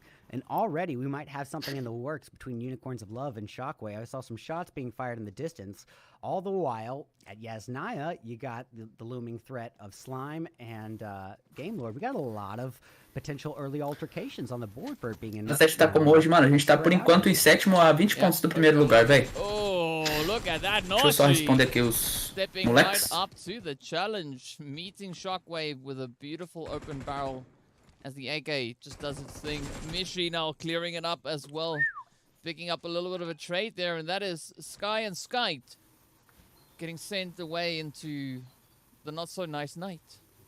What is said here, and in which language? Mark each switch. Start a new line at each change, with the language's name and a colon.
English: And already we might have something in the works between Unicorns of Love and Shockwave. I saw some shots being fired in the distance. All the while, at Yasnaya, you got the looming threat of Slime and Game Lord. We got a lot of potential early altercations on the board for it being in.
Portuguese: A 7 tá como hoje, mano. A gente tá por enquanto em sétimo a 20 pontos do primeiro lugar, velho.
English: Oh, look at that.
Portuguese: Deixa eu só responder aqui os moleques.
English: Right up to the challenge, meeting Shockwave with a beautiful open barrel. As the AK just does its thing. Mishi now clearing it up as well. Picking up a little bit of a trade there, and that is Sky and Skite getting sent away into the not so nice night.